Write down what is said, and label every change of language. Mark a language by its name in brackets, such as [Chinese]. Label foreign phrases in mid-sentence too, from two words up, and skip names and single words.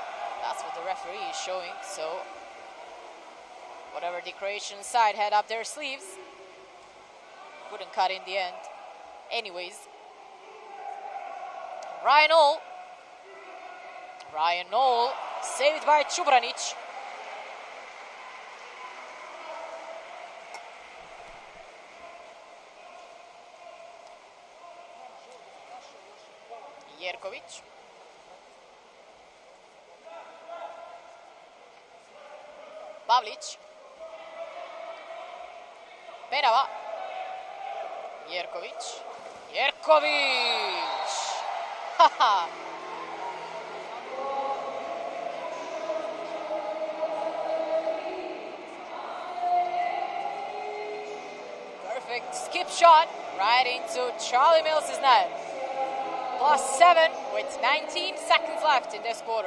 [English] That's what the referee is showing. So whatever the Croatian side had up their sleeves, couldn't cut in the end. Anyways, Ryan Noel, saved by Čubranić. Jerković. Pavlić. Penava. Jerković. Jerković! Haha! Perfect skip shot right into Charlie Mills's net. +7 with 19 seconds left in this quarter.